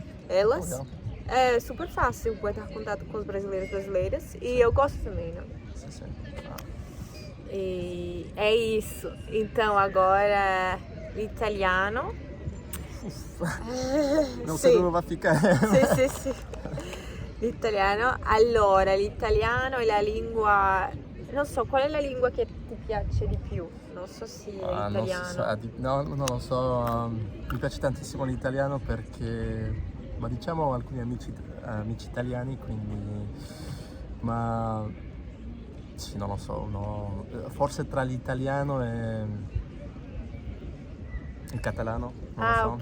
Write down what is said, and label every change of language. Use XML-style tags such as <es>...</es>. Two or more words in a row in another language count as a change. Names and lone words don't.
<pt>É super fácil guardar contato com os brasileiras e eu gosto também, né? Sim. E é isso. Então agora l'italiano. Não sei dove vai ficar.</pt> <it>Sì. L'italiano. Allora, l'italiano è la lingua. Non so, qual è la lingua che ti piace di più? Non so se è l'italiano. Non lo so, mi piace tantissimo l'italiano perché, ma diciamo alcuni amici italiani, quindi, ma sì, non lo so, no, forse tra l'italiano e il catalano, non lo so.</it>